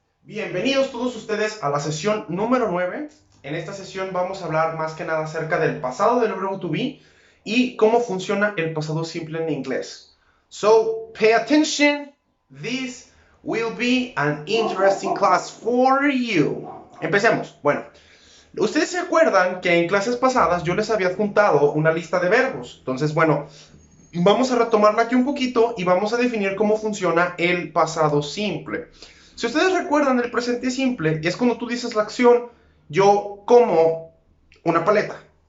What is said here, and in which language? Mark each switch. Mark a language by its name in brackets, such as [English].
[Spanish] Bienvenidos todos ustedes a la sesión número 9. En esta sesión vamos a hablar más que nada acerca del pasado del verbo to be y cómo funciona el pasado simple en inglés. [English] So, pay attention. This will be an interesting class for you. [Spanish] Empecemos. Bueno, ustedes se acuerdan que en clases pasadas yo les había adjuntado una lista de verbos. Entonces, bueno, vamos a retomarla aquí un poquito y vamos a definir cómo funciona el pasado simple. Si ustedes recuerdan, el presente simple es cuando tú dices la acción, yo como una paleta.